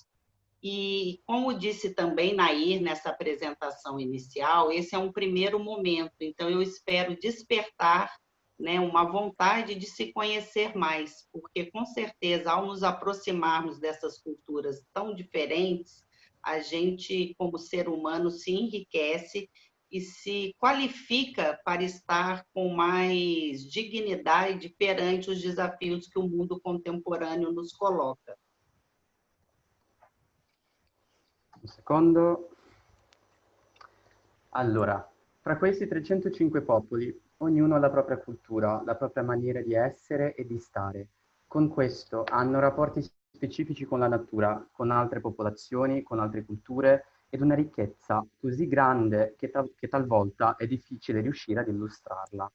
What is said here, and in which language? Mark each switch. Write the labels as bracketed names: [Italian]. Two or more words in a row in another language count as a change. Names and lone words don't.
[Portuguese] E, como disse também Nair nessa apresentação inicial, esse é um primeiro momento, então eu espero despertar, né, uma vontade de se conhecer mais, porque, com certeza, ao nos aproximarmos dessas culturas tão diferentes, a gente, como ser humano, se enriquece e se qualifica para estar com mais dignidade perante os desafios que o mundo contemporâneo nos coloca. [Italian] Un secondo. Allora, fra questi 305 popoli, ognuno ha la propria cultura, la propria maniera di essere e di stare. Con questo hanno rapporti specifici con la natura, con altre popolazioni, con altre culture ed una ricchezza così grande che talvolta è difficile riuscire ad illustrarla.